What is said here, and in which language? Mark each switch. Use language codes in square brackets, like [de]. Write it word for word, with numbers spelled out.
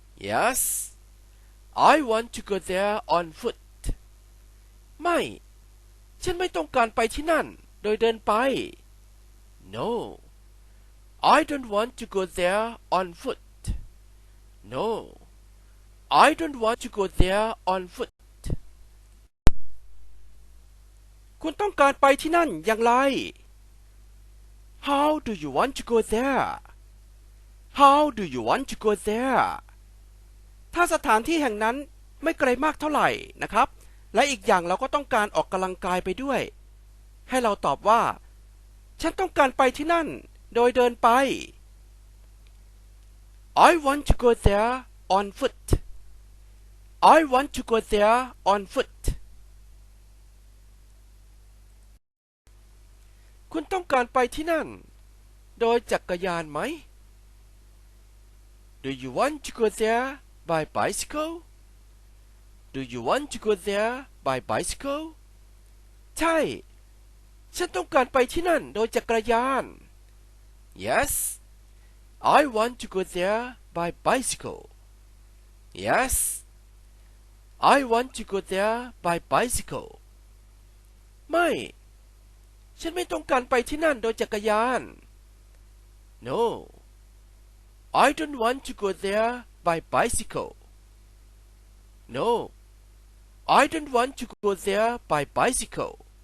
[en] Yes, I want to go there on foot. [th] ไม่ ฉันไม่ต้องการไปที่นั่น โดยเดินไป [en] No, I don't want to go there on foot. No, I don't want to go there on foot. [th] คุณต้องการไปที่นั่นอย่างไร [en] How do you want to go there? How do you want to go there? [th] ถ้าสถานที่แห่งนั้นไม่ไกลมากเท่าไหร่นะครับ และอีกอย่างเราก็ต้องการออกกำลังกายไปด้วย ให้เราตอบว่า ฉันต้องการไปที่นั่น โดยเดินไป [en] I want to go there on foot. I want to go there on foot. [th] คุณต้องการไปที่นั่น โดยจักรยานไหม [en] Do you want to go there by bicycle? Do you want to go there by bicycle? [th] ใช่ ฉันต้องการไปที่นั่น โดยจักรยาน [en] Yes, I want to go there by bicycle. Yes, I want to go there by bicycle. [th] ไม่ ฉันไม่ต้องการไปที่นั่น โดยจักรยาน [en] No, I don't want to go there by bicycle. No, I don't want to go there by bicycle.